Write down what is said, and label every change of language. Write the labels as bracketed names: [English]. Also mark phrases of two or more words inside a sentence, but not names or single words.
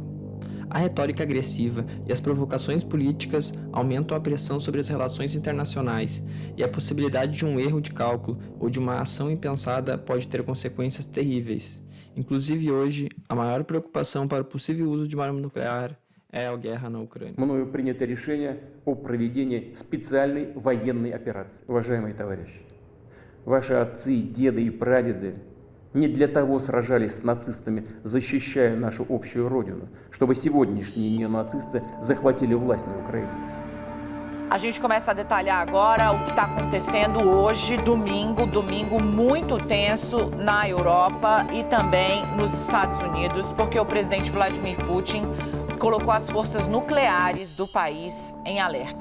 [Portuguese] A retórica agressiva e as provocações políticas aumentam a pressão sobre as relações internacionais, e a possibilidade de um erro de cálculo ou de uma ação impensada pode ter consequências terríveis. Inclusive hoje, a maior preocupação para o possível uso de uma arma nuclear é a guerra [Russian] на Украине. Мною принято решение о проведении специальной военной операции. Уважаемые товарищи, ваши отцы, деды и прадеды не для того сражались с нацистами, защищая нашу общую родину, чтобы сегодняшние неонацисты захватили власть на Украине. [Portuguese] A gente começa a detalhar agora o que está acontecendo hoje, domingo muito tenso na Europa e também nos Estados Unidos, porque o presidente Vladimir Putin colocou as forças nucleares do país em alerta.